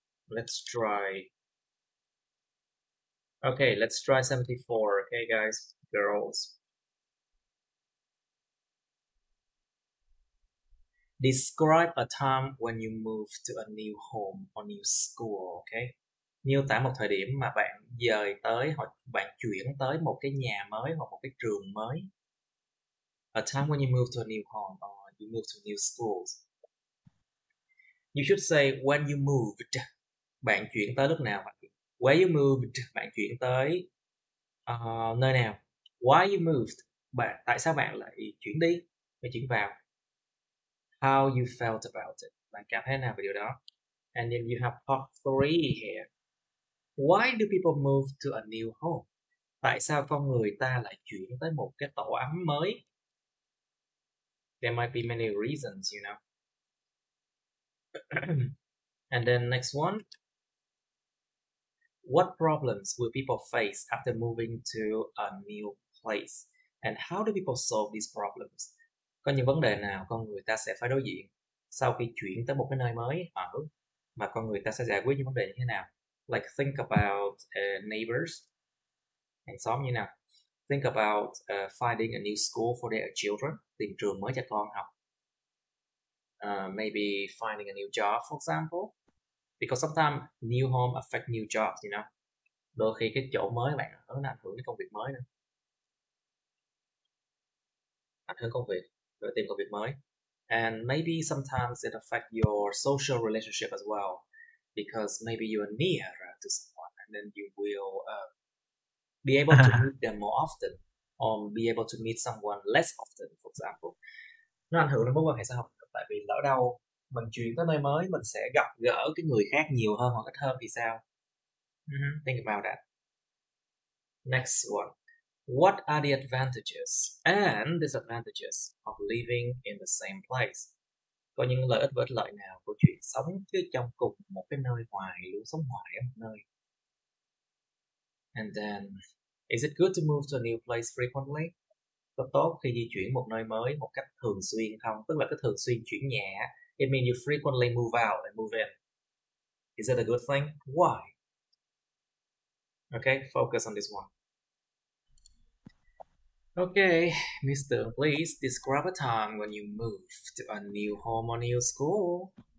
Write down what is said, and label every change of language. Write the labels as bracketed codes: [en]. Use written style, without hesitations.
[en] Let's try. Okay, let's try 74. Okay, guys, girls. Describe a time when you moved to a new home or new school. [vi] Okay, miêu tả một thời điểm mà bạn dời tới hoặc bạn chuyển tới một cái nhà mới hoặc một cái trường mới. [en] A time when you move to a new home or you move to new schools. You should say when you moved. [vi] Bạn chuyển tới lúc nào? [en] Where you moved. [vi] Bạn chuyển tới nơi nào? [en] Why you moved. [vi] Tại sao bạn lại chuyển đi? Bạn chuyển vào. [en] How you felt about it. [vi] Bạn cảm thấy nào về điều đó? [en] And then you have part 3 here. Why do people move to a new home? [vi] Tại sao con người ta lại chuyển tới một cái tổ ấm mới? [en] There might be many reasons, you know. And then next one. What problems will people face after moving to a new place? And how do people solve these problems? [vi] Có những vấn đề nào con người ta sẽ phải đối diện sau khi chuyển tới một cái nơi mới ở, mà con người ta sẽ giải quyết những vấn đề như thế nào? [en] Like think about neighbors, [vi] hàng xóm như nào? [en] Think about finding a new school for their children, [vi] tìm trường mới cho con học. [en] Maybe finding a new job, for example. Because sometimes new home affect new jobs, you know. [vi] Đôi khi cái chỗ mới bạn ở nó ảnh hưởng đến công việc mới nữa. Ảnh hưởng công việc, rồi tìm công việc mới. [en] And maybe sometimes it affect your social relationship as well. Because maybe you are near to someone and then you will be able to meet them more often. Or be able to meet someone less often, for example. [vi] Nó ảnh hưởng đến mối quan hệ xã hội. Tại vì lỡ đâu mình chuyển tới nơi mới mình sẽ gặp gỡ cái người khác nhiều hơn hoặc ít hơn thì sao? [en] Think about that. Next one. What are the advantages and disadvantages of living in the same place? [vi] Có những lợi ích và ích lợi nào của chuyện sống chứ trong cùng một cái nơi hoài, luôn sống hoài ở một nơi? [en] And then, is it good to move to a new place frequently? [vi] Có tốt khi di chuyển một nơi mới một cách thường xuyên không? Tức là cái thường xuyên chuyển nhà. [en] It means you frequently move out and move in. Is it a good thing? Why? Okay, focus on this one. Okay, Mr. Please describe a time when you moved to a new home or new school.